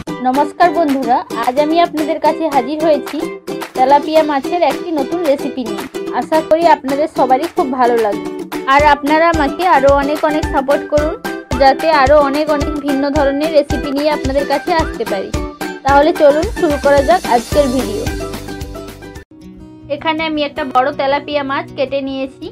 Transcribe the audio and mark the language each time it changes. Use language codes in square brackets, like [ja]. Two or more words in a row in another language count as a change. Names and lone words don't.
[bn] নমস্কার বন্ধুরা, আজ আমি আপনাদের কাছে হাজির হয়েছি তেলাপিয়া মাছের একটি নতুন রেসিপি নিয়ে। আশা করি আপনাদের সবারই খুব ভালো লাগবে ঔর আপনারা আমাকে আরো অনেক অনেক সাপোর্ট করুন যাতে আরো অনেক অনেক ভিন্ন ধরনের রেসিপি নিয়ে আপনাদের কাছে আসতে পারি। তাহলে চলুন শুরু করা যাক আজকের ভিডিও। এখানে আমি একটা বড়ো তেলাপিয়া মাছ কেটে নিয়েছি।